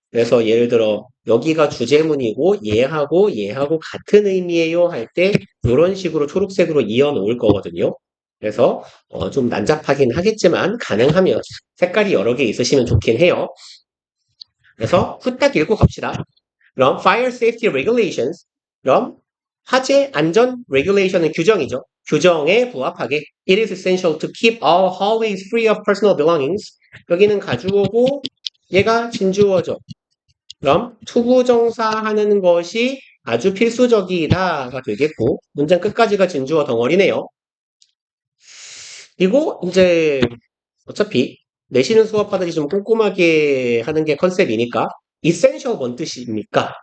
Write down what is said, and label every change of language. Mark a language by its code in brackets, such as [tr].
[ko] 그래서 예를 들어 여기가 주제문이고 얘하고 같은 의미예요 할 때 이런 식으로 초록색으로 이어 놓을 거거든요. 그래서 좀 난잡하긴 하겠지만 가능하면 색깔이 여러 개 있으시면 좋긴 해요. 그래서 후딱 읽고 갑시다. [en] 그럼 Fire Safety Regulations. [ko] 그럼 화재 안전 regulation은 규정이죠. 규정에 부합하게 [en] It is essential to keep all hallways free of personal belongings. [ko] 여기는 가주어고 얘가 진주어죠. 그럼 투부정사하는 것이 아주 필수적이다가 되겠고 문장 끝까지가 진주어 덩어리네요. 그리고 이제 어차피 내시는 수업하듯이 좀 꼼꼼하게 하는 게 컨셉이니까 essential 뭔 뜻입니까?